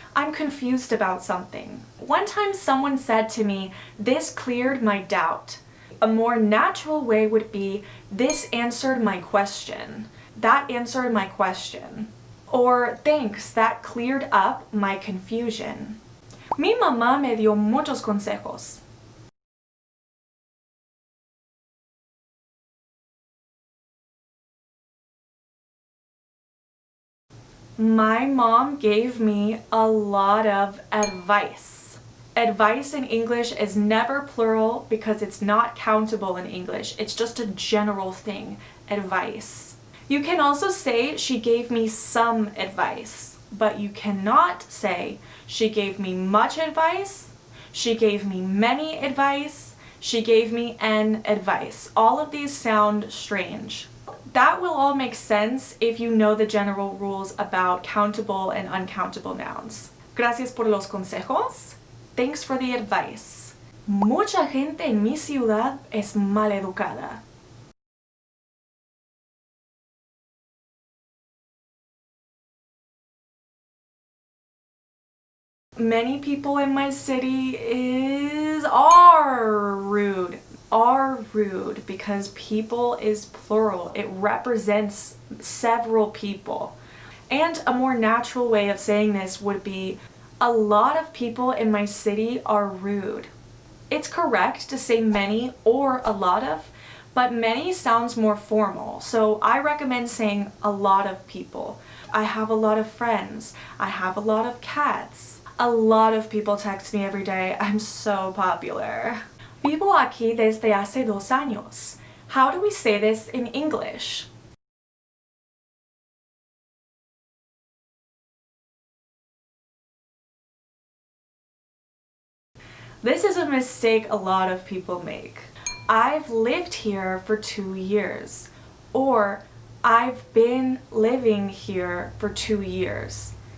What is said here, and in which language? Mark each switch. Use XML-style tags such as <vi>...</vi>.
<en>I'm confused about something. One time someone said to me, this cleared my doubt. A more natural way would be, this answered my question. That answered my question. Or, thanks, that cleared up my confusion.</en> <es>Mi mamá me dio muchos consejos.</es> <en>My mom gave me a lot of advice. Advice in English is never plural because it's not countable in English. It's just a general thing, advice. You can also say she gave me some advice, but you cannot say she gave me much advice, she gave me many advice, she gave me an advice. All of these sound strange. That will all make sense if you know the general rules about countable and uncountable nouns.</en> <es>Gracias por los consejos.</es> <en>Thanks for the advice.</en> <es>Mucha gente en mi ciudad es maleducada.</es> <en>Many people in my city are rude. Are rude because people is plural. It represents several people. And a more natural way of saying this would be, a lot of people in my city are rude. It's correct to say many or a lot of, but many sounds more formal, so I recommend saying a lot of people. I have a lot of friends. I have a lot of cats. A lot of people text me every day. I'm so popular.</en> <es>Vivo aquí desde hace 2 años.</es> <en>How do we say this in English? This is a mistake a lot of people make. I've lived here for 2 years, or I've been living here for 2 years.</en>